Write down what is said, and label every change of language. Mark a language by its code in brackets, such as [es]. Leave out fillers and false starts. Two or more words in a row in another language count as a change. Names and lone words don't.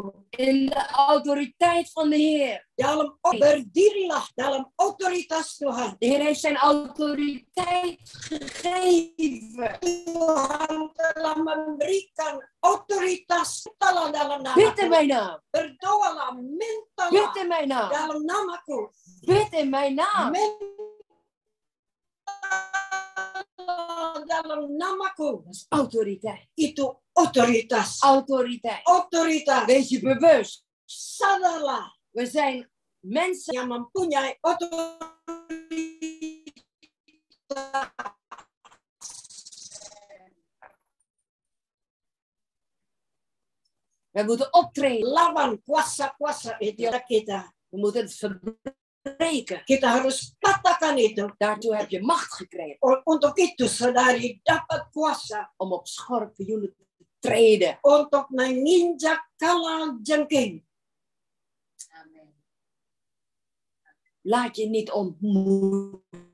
[nl] In de autoriteit van de Heer. [id] Dalam berdirilah dalam otoritas Tuhan. [nl] De Heer heeft zijn autoriteit gegeven. [id] Tuhan telah memberikan otoritas dalam nama. [nl] Bid in mijn naam. [id] Berdoalah, [nl] Bid [id] mintalah [nl] in mijn naam. [id] dalam namaku. [nl] Bid in mijn naam. [id] Dalam namaku. [nl] Dat is autoriteit. [id] Itu otoritas. [nl] Autoriteit. [id] Otoritas. [nl] Wees je bewust. [id] Sadarlah. [nl] We zijn mensen [id] Yang mempunyai otoritas. [nl] We moeten optreden. [id] Lawan kuasa-kuasa itu kita. [nl] We moeten het verbreken. [id] Kita harus katakan itu. [nl] Daartoe heb je macht gekregen. [id] Untuk itu saudari dapat kuasa. [nl] Om op schorpioenen te treden. [id] Untuk menginjak kalajengking. Amen. [nl] Laat je niet ontmoedigen.